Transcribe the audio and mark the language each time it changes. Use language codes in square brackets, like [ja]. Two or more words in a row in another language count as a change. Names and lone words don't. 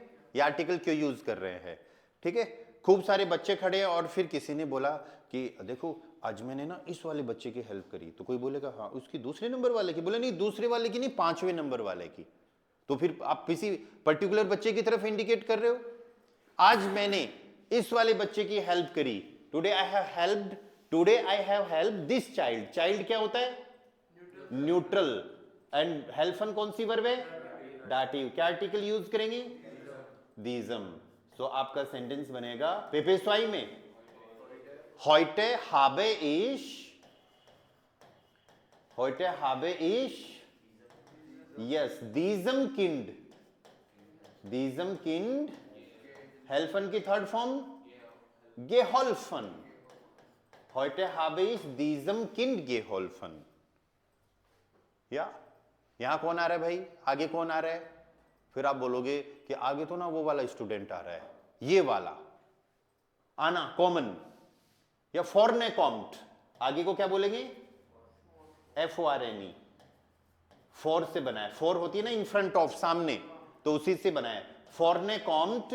[hi] ये आर्टिकल क्यों यूज कर रहे हैं? ठीक है, खूब सारे बच्चे खड़े हैं और फिर किसी ने बोला कि देखो आज मैंने ना इस वाले बच्चे की हेल्प करी, तो कोई बोलेगा हाँ उसकी दूसरे नंबर वाले की, बोले नहीं दूसरे वाले की नहीं, 5वें नंबर वाले की। तो फिर आप किसी पर्टिकुलर बच्चे की तरफ इंडिकेट कर रहे हो। आज मैंने इस वाले बच्चे की हेल्प करी, [en] Today I have helped, today I have helped this child. [hi] चाइल्ड क्या होता है? न्यूट्रल। एंड हेल्पन कौन सी वर्ब है? डाटिव। क्या आर्टिकल यूज करेंगे? दीजम। तो आपका सेंटेंस बनेगा पेपेस्वाई में [de] heute habe ich, heute habe ich, yes, diesem Kind, diesem Kind helfen की [en] third form [de] geholfen, heute habe ich diesem Kind geholfen। [hi] या यहां कौन आ रहा है भाई? आगे कौन आ रहा है? फिर आप बोलोगे कि आगे तो ना वो वाला स्टूडेंट आ रहा है, ये वाला आना कॉमन या [de] vorne kommt. [hi] आगे को क्या बोलेंगे? FORNE, फॉर से बना है, फॉर होती है ना [en] in front of, [hi] सामने, तो उसी से बना है [de] vorne kommt.